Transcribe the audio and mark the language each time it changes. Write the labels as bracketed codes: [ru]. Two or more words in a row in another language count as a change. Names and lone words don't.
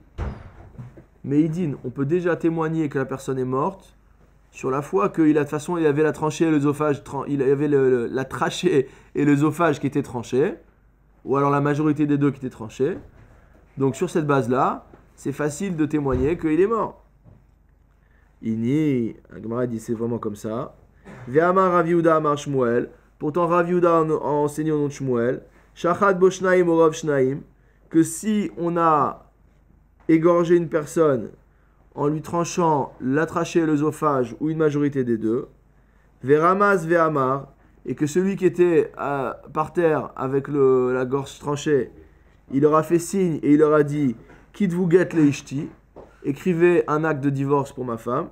[fr] Meidin, on peut déjà témoigner que la personne est morte, sur la foi qu'il a de toute façon il avait la tranchée et l'œsophage, il avait la trachée et l'œsophage qui étaient tranchés, ou alors la majorité des deux qui étaient tranchés. Donc sur cette base-là, c'est facile de témoigner qu'il est mort. Ini, Agmara dit c'est vraiment comme ça. [he] והאמר רב יהודה אמר שמואל. [fr] Pourtant Rav Yehuda a enseigné au nom de Shmuel. [he] שחט בו שניים או רוב שניים. [fr] Que si on a égorgé une personne en lui tranchant la trachée et l'œsophage ou une majorité des deux, [he] ורמז ואמר, [fr] et que celui qui était par terre avec la gorge tranchée, il leur a fait signe et il leur a dit [he] כתבו גט לאשתי, [fr] écrivez un acte de divorce pour ma femme.